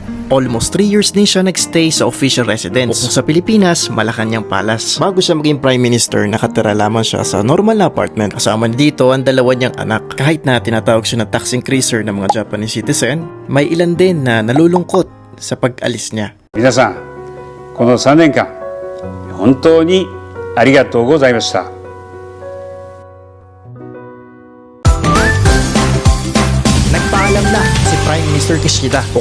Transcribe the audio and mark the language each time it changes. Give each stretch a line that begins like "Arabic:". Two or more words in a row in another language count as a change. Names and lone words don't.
Filipino: Almost 3 years din siya nagstay sa official residence. Kung sa Pilipinas, Malacanang Palace. Bago siya maging
English: Prime Minister,
Filipino: nakatira lamang siya sa normal na apartment. Kasama na dito ang 2 niyang anak. Kahit na tinatawag siya na
English: tax increaser
Filipino: ng mga
English: Japanese citizen,
Filipino: may ilan din na nalulungkot sa pag-alis niya.
Japanese: 皆さん、この3年間、本当にありがとうございました。
Filipino: Nagpaalam na si Prime Minister Kishida